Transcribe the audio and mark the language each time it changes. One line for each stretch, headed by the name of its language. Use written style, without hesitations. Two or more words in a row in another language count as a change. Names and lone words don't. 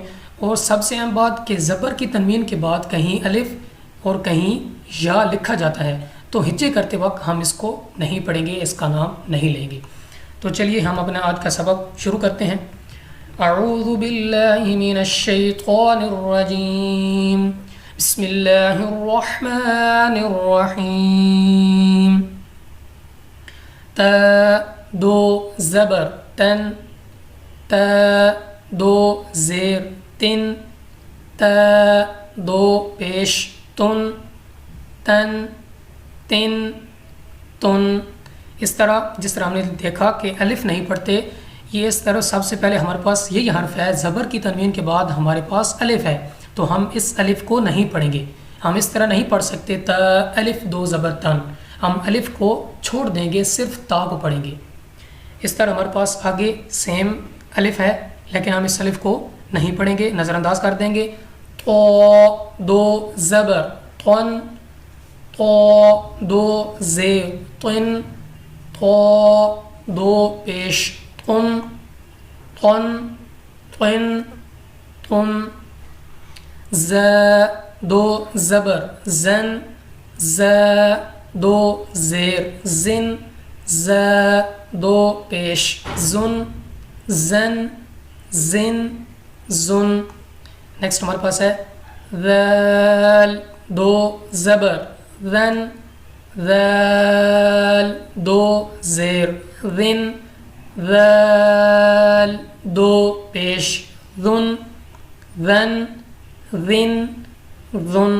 Urdu: اور سب سے اہم بات کہ زبر کی تنوین کے بعد کہیں الف اور کہیں یا لکھا جاتا ہے، تو ہجے کرتے وقت ہم اس کو نہیں پڑھیں گے، اس کا نام نہیں لیں گے۔ تو چلیے ہم اپنا آج کا سبق شروع کرتے ہیں۔
Arabic: اعوذ باللہ من الشیطان الرجیم، بسم اللہ الرحمن الرحیم۔
Urdu: تا دو زبر تن، تا دو زیر تن، تا دو پیش تن، تن، تن، تن۔ اس طرح جس طرح ہم نے دیکھا کہ الف نہیں پڑھتے، یہ اس طرح سب سے پہلے ہمارے پاس یہی حرف ہے، زبر کی تنوین کے بعد ہمارے پاس الف ہے، تو ہم اس الف کو نہیں پڑھیں گے۔ ہم اس طرح نہیں پڑھ سکتے تا الف دو زبر تن، ہم الف کو چھوڑ دیں گے، صرف تا کو پڑھیں گے۔ اس طرح ہمارے پاس آگے سیم الف ہے، لیکن ہم اس الف کو نہیں پڑھیں گے، نظر انداز کر دیں گے۔ تو دو زبر تن، تو دو زیر تن، تو دو پیش تن، تن، تن، تن۔ ز دو زبر زن، ز دو زیر زن، ز دو پیش زن، زن، زن، زن۔ نیکسٹ ہمارے پاس ہے ذال دو زبر ذن، ذال دو زیر ذن، ذال دو پیش ذن، ذن، ذن، ذن۔